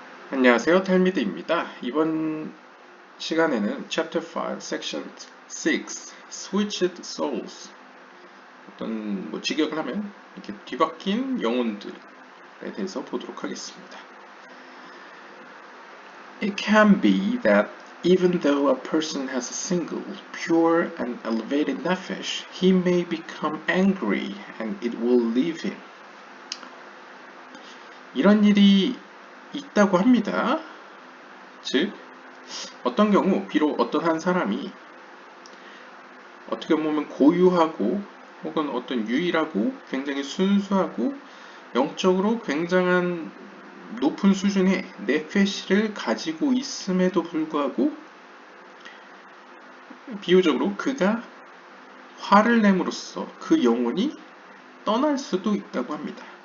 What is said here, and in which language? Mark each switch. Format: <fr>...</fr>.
<ko>안녕하세요, 탈미드입니다. 이번 시간에는 Chapter 5, Section 6, Switched Souls 어떤 직역을 하면 이렇게 뒤바뀐 영혼들에 대해서 보도록 하겠습니다.</ko> <en>It can be that even though a person has a single, pure and elevated nefesh, he may become angry and it will leave him.</en> <ko>이런 일이 있다고 합니다. 즉, 어떤 경우 비록 어떤 한 사람이 어떻게 보면 고유하고 혹은 어떤 유일하고 굉장히 순수하고 영적으로 굉장한 높은 수준의 네페시를 가지고 있음에도 불구하고 비유적으로 그가 화를 내므로써 그 영혼이 떠날 수도 있다고 합니다.</ko>